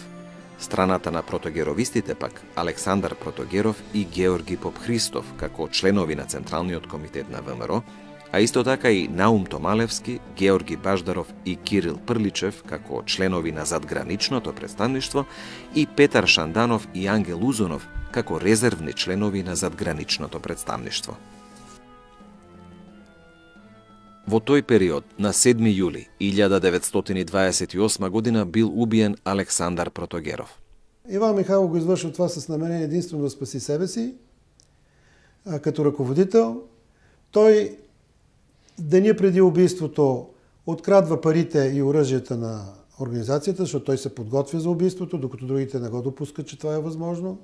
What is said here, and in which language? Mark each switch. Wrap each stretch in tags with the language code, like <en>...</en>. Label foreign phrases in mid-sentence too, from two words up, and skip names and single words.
<mk>Страната на протогеровистите пак Александар Протогеров и Георги Попхристов како членови на Централниот комитет на ВМРО, а исто така и Наум Томалевски, Георги Баждаров и Кирил Прличев како членови на задграничното представништво и Петар Шанданов и Ангел Узунов како резервни членови на задграничното представништво. Во тој период, на 7 јули 1928 година бил убиен Александар Протогеров.</mk> <bg>Иван Михайлов го извършва това с намерение единствено да спаси себе си, като ръководител. Той деня преди убийството открадва парите и оръжията на организацията, защото той се подготвя за убийството, докато другите не го допускат, че това е възможно.</bg>